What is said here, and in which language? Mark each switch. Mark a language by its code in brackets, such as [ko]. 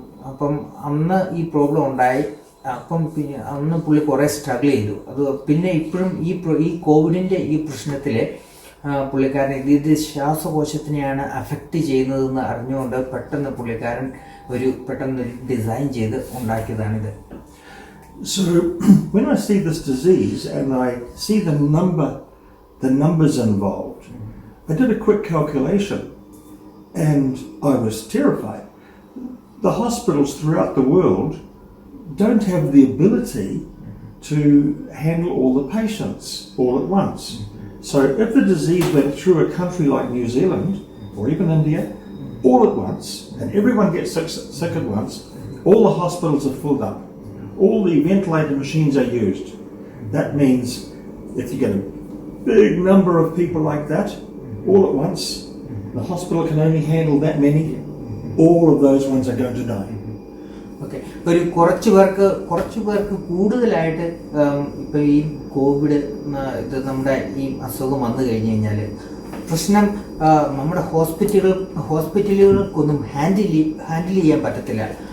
[ml] അപ്പം അന്ന് ഈ പ്രോബ്ലം ഉണ്ടായി. പിന്നെ അന്ന് പുള്ളി കുറേ സ്ട്രഗിൾ ചെയ്തു. അത് പിന്നെ ഇപ്പോഴും ഈ കോവിഡിൻ്റെ ഈ പ്രശ്നത്തിൽ പുള്ളിക്കാരൻ ഇത് ശ്വാസകോശത്തിനെയാണ് അഫക്റ്റ് ചെയ്യുന്നതെന്ന് അറിഞ്ഞുകൊണ്ട് പുള്ളിക്കാരൻ പെട്ടെന്നൊരു ഡിസൈൻ ചെയ്ത് ഉണ്ടാക്കിയതാണിത്. [en] So when I see this disease and I see the numbers involved, I did a quick calculation and I was terrified. The hospitals throughout the world don't have the ability to handle all the patients all at once. So if the disease went through a country like New Zealand or even India all at once and everyone gets sick at once, all the hospitals are filled up. All the ventilator machines are used. That means if you get a big number of people like that all at once, the hospital can only handle that many. All of those ones are going to die. [ml] Okay, ഒരു കുറച്ച് പേർക്ക് കൂടുതലായിട്ട് ഇപ്പോൾ ഈ Covid ഇത് നമ്മുടെ ഈ അസുഖം വന്നു കഴിഞ്ഞ് കഴിഞ്ഞാൽ പ്രശ്നം നമ്മുടെ ഹോസ്പിറ്റലുകൾക്കൊന്നും ഹാൻഡിൽ ചെയ്യാൻ പറ്റത്തില്ല.